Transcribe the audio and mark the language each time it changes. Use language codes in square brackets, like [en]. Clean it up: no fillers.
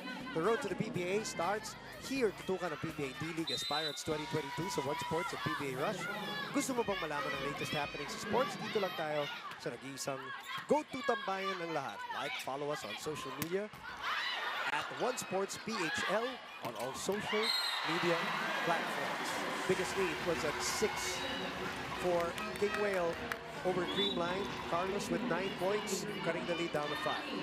[en] The road to the PBA starts here. [tl] Tutukan ng PBA D-League Aspirants 2022 sa One Sports at PBA Rush. Gusto mo bang malaman ang latest happenings sa sports? Dito lang tayo sa nag-iisang go-to tambayan ng lahat. [en] Like, follow us on social media at One Sports PHL on all social media platforms. Biggest lead was at 6 for Kingwhale over Creamline. Carlos with 9 points, cutting the lead down to 5.